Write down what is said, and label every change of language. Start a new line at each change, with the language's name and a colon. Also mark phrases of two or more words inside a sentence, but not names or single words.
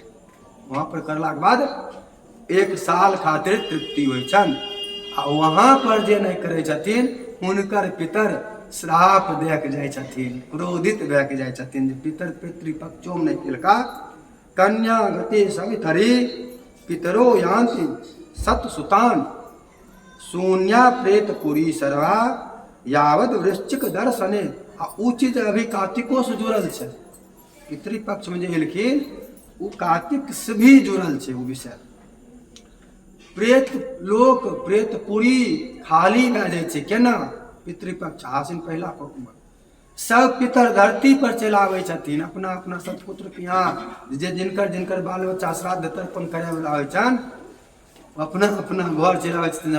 Maithili: वहां पर करला के बाद 1 साल खातिर तृप्ति होइ छन। आ वहां पर जे नहीं करे छथिन हुनकर पितर श्राप दे के जाय छथिन, क्रोधित भए के जाय छथिन। पितर पितृपक्षो में नहीं केलका
Sanskrit: कन्या गति सवितरी पितरो यान्ति सत सुतान शून्या प्रेत पुरी सर्वा यावत वृश्चिक दर्शने।
Maithili: आ उचित अभी कार्तिको से जुड़ल छै, पितृपक्ष में जे एलखिन उ कार्तिक से भी जुड़ल छै। उ विषय प्रेत लोक प्रेत पुरी खाली भए जाइ छै। केना? पितृपक्ष आसिन पहिला पक्ष में सब पितर धरती पर चलि आबै छथिन, अपना अपना सतपुत्र के यहाँ जे जिनकर जिनकर बाल बच्चा श्राद्ध तर्पण करे वाला होइ छन अपना अपना घर चलि आबै छथिन।